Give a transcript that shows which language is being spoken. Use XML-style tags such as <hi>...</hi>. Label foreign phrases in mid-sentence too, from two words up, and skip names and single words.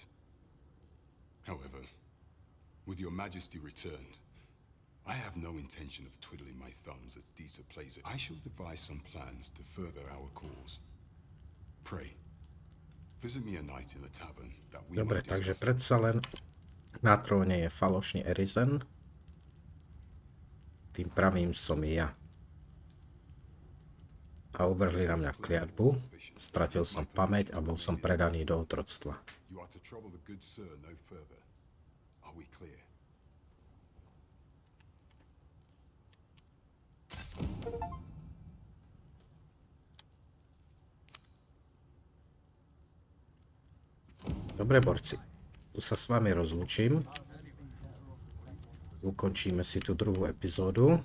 <en>However, with your Majesty returned, I have no intention of twiddling my thumbs as Disa plays it. I shall devise some plans to further our cause. Pray, visit me a night in the tavern that we</en> <sk>Dobre,</sk> <en>might</en> <sk>takže</sk> <en>discuss.</en> <sk>predsa len na tróne je falošný Arisen. Tým pravým som ja. a uvrhli na mňa kliatbu. Stratil som pamäť a bol som predaný do otroctva.</sk> <en>You are to trouble the good sir no further. Are we clear?</en> <sk>Dobre, borci. Tu sa s vami rozlúčim. Ukončíme si tú druhú epizódu.</sk>